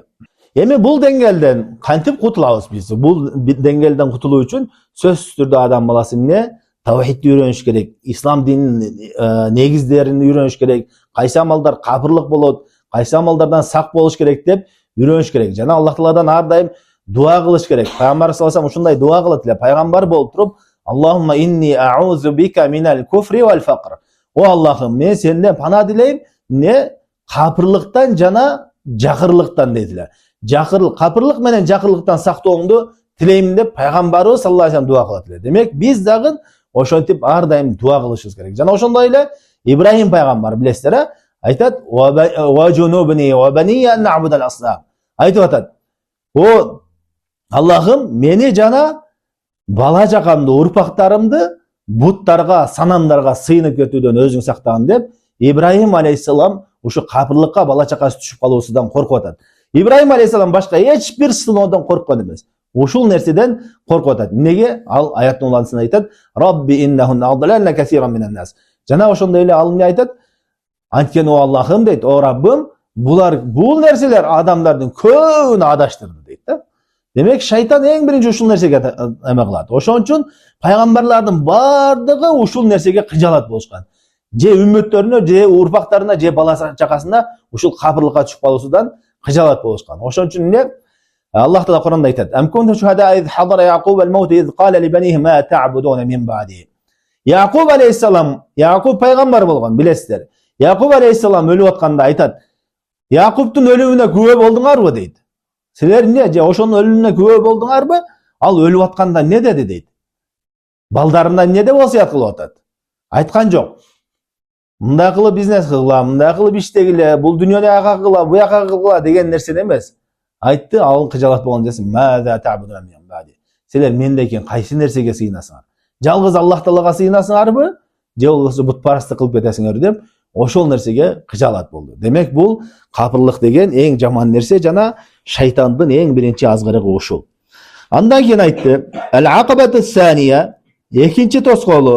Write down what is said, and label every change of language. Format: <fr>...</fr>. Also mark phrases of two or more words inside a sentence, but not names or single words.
<ky>Эми бул деңгелден кантип кутулабыз биз? Бул деңгелден кутулуу үчүн сөзсүз түрдө адам баласы эмне? Тавхидти үйрөнүш керек, ислам дининин негиздерин үйрөнүш керек, кайсы амалдар кафырлык болот, кайсы амалдардан сак болуш керек деп үйрөнүш керек. Жана Аллах Тааладан ар дайым дуа кылыш керек. Пайгамбар</ky> <ar>صلى الله عليه وسلم</ar> <ky>ушундай дуа кылат эле. Пайгамбар болуп туруп,</ky> <ar>اللهم إني أعوذ بك من الكفر والفقر.</ar> <ky>О Аллахым, мен сенден пана дилейм, не капырлыктан жана жакырлыктан дейдилер. Капырлык менен жакырлыктан сактооңду тилейм деп пайгамбарыбыз</ky> <ar>صلى الله عليه وسلم</ar> <ky>дуа кылат эле. Демек биз дагы ошентип ар дайым дуа кылышыбыз керек. Жана ошондой эле Ибрахим пайгамбар билесиздер, айтат:</ky> <ar>"واجنبني وبني أن نعبد الأصنام."</ar> <ky>Айтып атат: "О Аллахым, мени жана бала жакамды, урпактарымды буттарга, санамдарга сыйынып кетүүдөн өзүң сактагын" деп Ибрахим алейхиссалам ушу капырлыкка бала чакасы түшүп калуусудан коркуп атат. Ибрахим алейхиссалам башка эч бир сыноодон корккон эмес. Ушул нерседен коркуп атат. Неге? Ал аяттын улантысында айтат:</ky> <ar>"رب إنهن أضللن كثيرا من الناس."</ar> <ky>Жана ошондой эле ал эмне айтат? Анткени о Аллахым дейт, о Раббым, бул нерселер адамдардын көбүн адаштырды дейт да. Демек шайтан эң биринчи ушул нерсеге эме кылат. Ошон үчүн пайгамбарлардын бардыгы ушул нерсеге кыжалат болушкан. Же үммөттөрүнө, же урпактарына, же бала чакасына ушул капырлыкка түшүп калуусудан кыжалат болушкан. Ошон үчүн эмне? Аллах Таала Куранда айтат:</ky> <ar>"أم كنتم شهداء إذ حضر يعقوب الموت إذ قال لبنيه ما تعبدون من بعدي."</ar> <ky>Яқуб алейхиссалам, Яқуб пайгамбар болгон, билесиздер. Яқуб алейхиссалам өлүп атканда айтат: "Яқубтун өлүмүнө күбө болдуңарбы?" дейт. "Силер эмне же ошонун өлүмүнө күбө болдуңарбы? Ал өлүп атканда эмне деди?" дейт. Балдарына эмне деп васыят кылып атат? Айткан жок. Мындай кылып бизнес кылгыла, мындай кылып иштегиле, бул дүйнөнү ага кылгыла, бу жака кылгыла деген нерсе эмес. Айтты, ал кыжалат болгон жесин:</ky> <ar>"ما تعبدون من بعدي."</ar> <ky>Силер менден кийин кайсы нерсеге сыйынасыңар? Жалгыз Аллах Таалага сыйынасыңарбы? Же болбосо бутпарасттык кылып кетесиңер деп ошол нерсеге кыжалат болду. Демек бул капырлык деген эң жаман нерсе жана шайтандын эң биринчи азгырыгы ушул. Андан кийин айтты:</ky> <ar>"العقبة الثانية",</ar> <ky>экинчи тоскоолу.</ky>